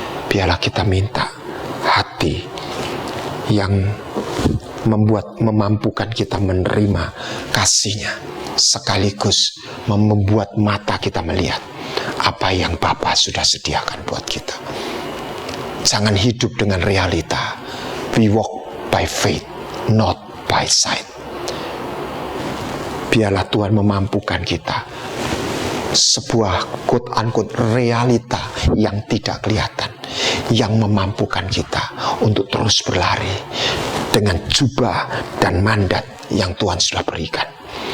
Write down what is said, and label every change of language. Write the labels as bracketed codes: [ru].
[id] Biarlah kita minta hati yang memampukan kita menerima kasih-Nya, sekaligus membuat mata kita melihat apa yang Bapa sudah sediakan buat kita. Jangan hidup dengan realita. [en] We walk by faith, not by sight. [id] Biarlah Tuhan memampukan kita sebuah quote-unquote realita yang tidak kelihatan, yang memampukan kita untuk terus berlari dengan jubah dan mandat yang Tuhan sudah berikan.